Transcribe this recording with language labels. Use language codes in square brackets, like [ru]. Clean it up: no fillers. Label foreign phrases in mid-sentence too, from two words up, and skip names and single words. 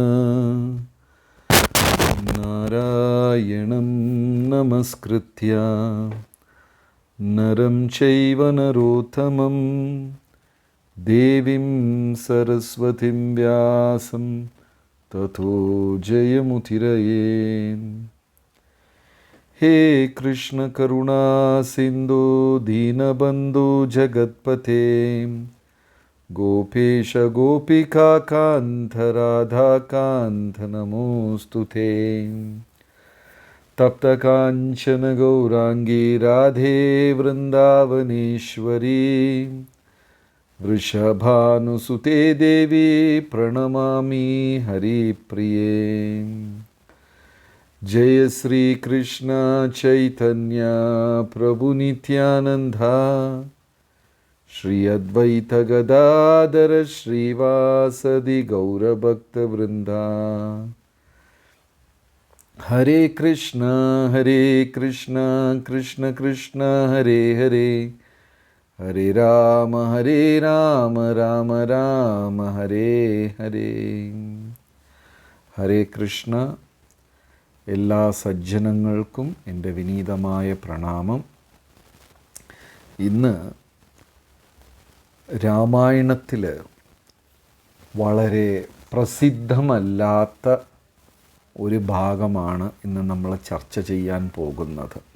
[sa] നാരായണം നമസ്കൃത്യ നരം ചൈവ നരോത്തമം ദേവീം സരസ്വതിം വ്യാസം തതോ ജയമുദിരയേ. हे कृष्ण करुणा सिंधु दीनबंधु जगत्पते गोपेश गोपिका कांत राधा कांत नमोस्तुते. तप्त कांचन गौरांगी राधे वृंदावनेश्वरी वृषभानुसुते देवी प्रणमामि हरिप्रिये. जय श्री कृष्ण चैतन्य प्रभु नित्यानंदा श्री अद्वैत गदाधर श्रीवासदि गौरभक्तवृंदा. हरे कृष्ण कृष्ण कृष्ण हरे हरे, हरे राम राम राम हरे हरे. हरे कृष्ण. [ml] എല്ലാ സജ്ജനങ്ങൾക്കും എൻ്റെ വിനീതമായ പ്രണാമം. ഇന്ന് രാമായണത്തിൽ വളരെ പ്രസിദ്ധമല്ലാത്ത ഒരു ഭാഗമാണ് ഇന്ന് നമ്മൾ ചർച്ച ചെയ്യാൻ പോകുന്നത്.